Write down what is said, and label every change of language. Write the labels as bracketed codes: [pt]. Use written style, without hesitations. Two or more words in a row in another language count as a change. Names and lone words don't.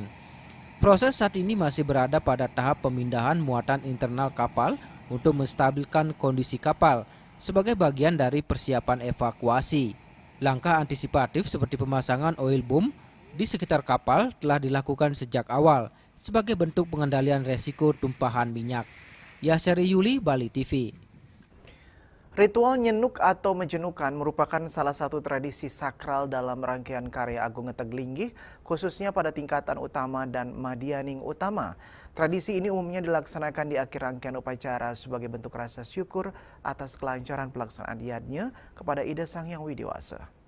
[id] Proses saat ini masih berada pada tahap pemindahan muatan internal kapal untuk menstabilkan kondisi kapal sebagai bagian dari persiapan evakuasi. Langkah antisipatif seperti pemasangan [en] oil boom [id] di sekitar kapal telah dilakukan sejak awal sebagai bentuk pengendalian resiko tumpahan minyak. Yaseri Yuli, Bali TV. Ritual nyenuk atau menjenukan merupakan salah satu tradisi sakral dalam rangkaian karya Agung Ngeteglinggi, khususnya pada tingkatan utama dan Madianing Utama. Tradisi ini umumnya dilaksanakan di akhir rangkaian upacara sebagai bentuk rasa syukur atas kelancaran pelaksanaan yadnya kepada Ida Sang Hyang Widiwasa.